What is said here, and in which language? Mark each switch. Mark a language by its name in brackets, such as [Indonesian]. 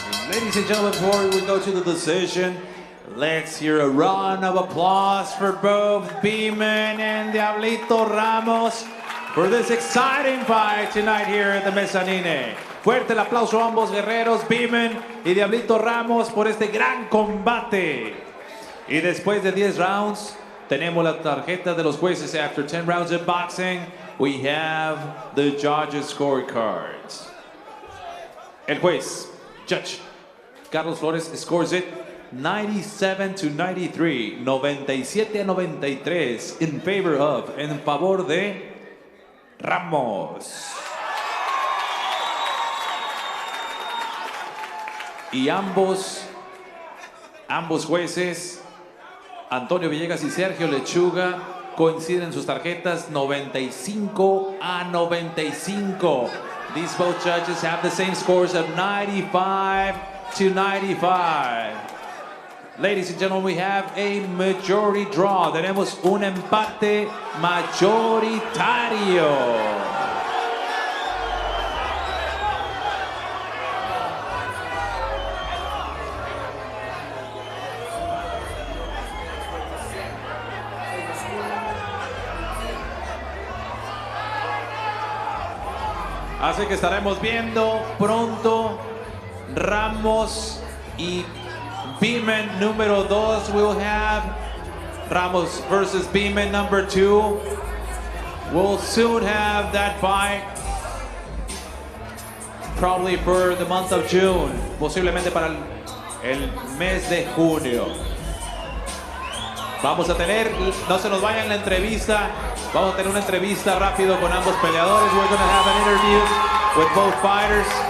[English] Ladies and gentlemen, before we go to the decision, let's hear a round of applause for both Beeman and Diablito Ramos for this exciting fight tonight here at the Mezzanine. [Spanish] Fuerte el aplauso a ambos guerreros, Beeman y Diablito Ramos, por este gran combate. Y después de 10 rounds, tenemos la tarjeta de los jueces. [English] After 10 rounds of boxing, we have the judges' scorecards. [Spanish] El juez, [English] Judge Carlos Flores, scores it 97-93, 97-93 in favor of, [Spanish] en favor de [English] Ramos. [Spanish] Y ambos jueces, Antonio Villegas y Sergio Lechuga, coinciden en sus tarjetas 95-95. [English] These both judges have the same scores of 95-95. Ladies and gentlemen, we have a majority draw. [Spanish] Tenemos un empate mayoritario. Así que estaremos viendo pronto Ramos y Beeman número 2. [English] We'll have Ramos versus Beeman number 2. We'll soon have that fight. Probably for the month of June. [Spanish] Posiblemente para el mes de junio. Vamos a tener, no se nos vayan la entrevista. Vamos a tener una entrevista rápido con ambos peleadores. [English] We're going to have an interview with both fighters.